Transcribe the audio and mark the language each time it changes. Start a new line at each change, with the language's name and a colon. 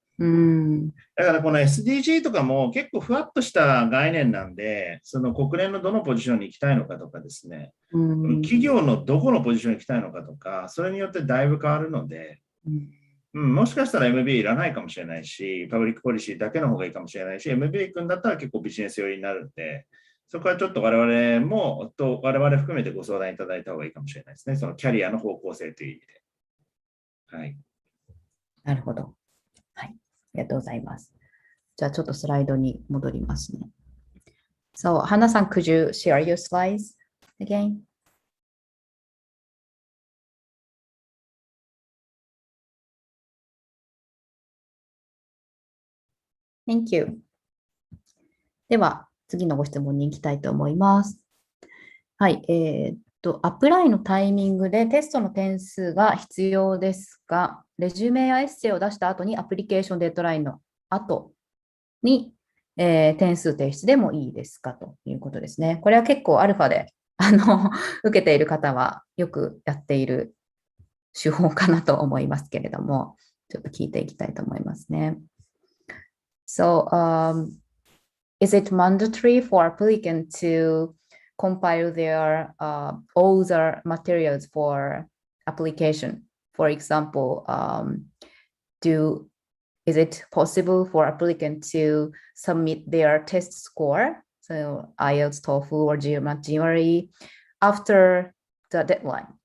Japanese: だからこの SDG とかも結構ふわっとした概念なんで、国連のどのポジションに行きたいのかとかですね、企業のどこのポジションに行きたいのかとか、それによってだいぶ変わるので、もしかしたら MBA いらないかもしれないし、パブリックポリシーだけの方がいいかもしれないし、MBA 行くんだったら結構ビジネス寄りになるんで、そこはちょっと我々含めてご相談いただいた方がいいかもしれないですね。そのキャリアの方向性という意味で。はい。なるほど。はい。ありがとうございます。じゃあちょっとスライドに戻りますね。
English: So, Hannah-san, could you share your slides again? Thank you.
Japanese: では、次のご質問に行きたいと思います。はい。アプライのタイミングでテストの点数が必要ですが、レジュメやエッセイを出した後にアプリケーションデッドラインの後に、点数提出でもいいですかということですね。これは結構アルファで受けている方はよくやっている手法かなと思いますけれども、ちょっと聞いていきたいと思いますね。
English: So, is it mandatory for applicant to compile their all the materials for application? For example, is it possible for applicant to submit their test score, so IELTS, TOEFL, or GMAT after the deadline?